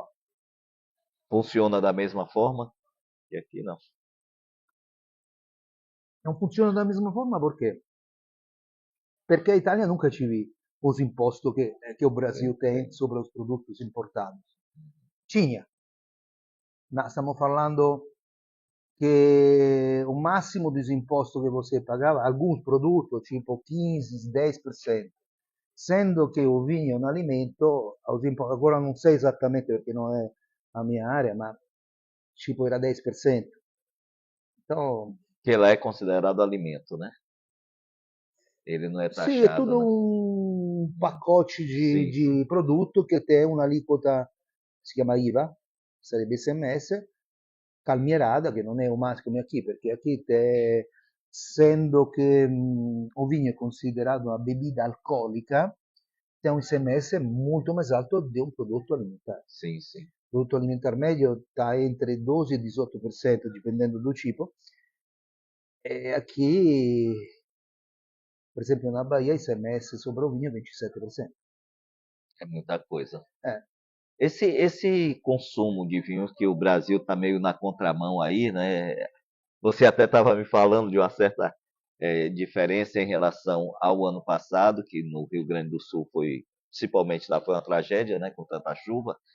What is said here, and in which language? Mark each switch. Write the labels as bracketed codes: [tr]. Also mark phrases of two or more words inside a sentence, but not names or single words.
[pt] funciona da mesma forma? E aqui não. não funciona da mesma forma porque a Itália nunca tive os impostos que o Brasil tem sobre os produtos importados. Tinha. [it] Stiamo parlando che o massimo disimposto che [pt] você pagava, alguns produtos, tipo [it] 15, 10%, sendo che [pt] o vinho [it] è un alimento, agora non sei esattamente perché non è a mia area, ma tipo era 10%. [pt] Então, Que lá é considerado alimento, né? Ele não é [it] sì, è [pt] taxado, [it] tutto [pt] né? [it] un pacote [pt] Sim, sim. [it] di prodotto che tem un'aliquota, si chiama IVA, sarebbe SMS, calmierata, che non è un massimo come qui, perché qui te, essendo che [pt] o vinho [it] è considerato una bebida alcolica, tem un SMS molto più alto di un prodotto alimentare. [pt] Sim, sim. [it] Il prodotto alimentare medio sta entre 12 e 18%, dipendendo [pt] do tipo. E aqui, [it] per esempio, [pt] na Bahia, ICMS sobre o vinho é 27%. É muita coisa. É, Esse consumo de vinhos que o Brasil está meio na contramão aí, né? Você até estava me falando de uma certa diferença em relação ao ano passado, que no Rio Grande do Sul foi, principalmente lá foi uma tragédia, né, com tanta chuva.